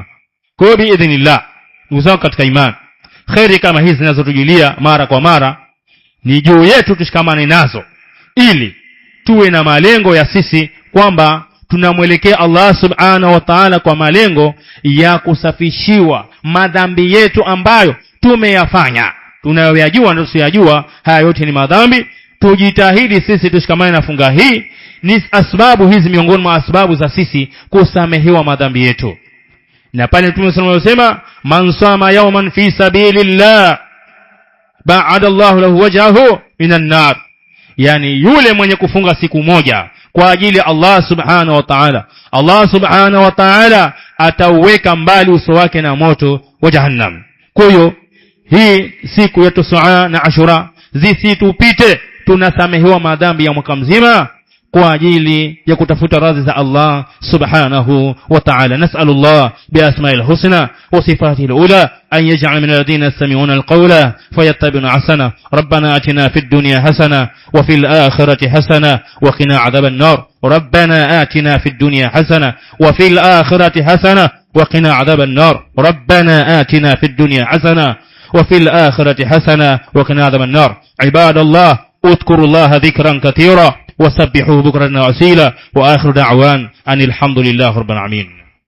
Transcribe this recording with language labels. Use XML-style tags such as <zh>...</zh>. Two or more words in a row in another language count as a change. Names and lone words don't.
<sw>Kwa biidhnillah, uzao katika imani, khairi kama hizi zinazotujilia mara kwa mara ni juu yetu tushikamane nazo, ili tuwe na malengo ya sisi kwamba tunamwelekea Allah</sw> <ar>سبحانه وتعالى</ar> <sw>kwa malengo ya kusafishiwa madhambi yetu ambayo tumeyafanya, tunayoyajua na tusiyajua. Haya yote ni madhambi. Tujitahidi sisi tushikamane na funga hii, ni asbabu hizi miongoni mwa asbabu za sisi kusamehewa madhambi yetu. Na pale Mtume</sw> <ar>صلى الله عليه وسلم من صام يوما في سبيل الله باعد الله له وجهه من النار,</ar> <sw>yani yule mwenye kufunga siku moja kwa ajili ya Allah</sw> <ar>سبحانه وتعالى,</ar> <sw>Allah</sw> <ar>سبحانه وتعالى</ar> <sw>atauweka mbali uso wake na moto wa jahannam. Kwa hiyo hii siku ya Tasua na Ashura zisitupite, tunasamehewa madhambi ya mwaka mzima kwa ajili ya kutafuta radhi za Allah</sw> <ar>سبحانه وتعالى. نسأل الله بالأسماء الحسنى وصفاته العلى أن يجعل من الذين يستمعون القول فيتبعون أحسنه. ربنا آتنا في الدنيا حسنة وفي الآخرة حسنة وقنا عذاب النار. ربنا آتنا في الدنيا حسنة وفي الآخرة حسنة وقنا عذاب النار. ربنا آتنا في الدنيا حسنة وفي الآخرة حسنة وقنا عذاب النار. Ibadallah, اذكروا الله ذكرا كثيرا وسبحوه بكرة وأصيلا. وآخر دعوان أن الحمد لله رب العالمين.</ar>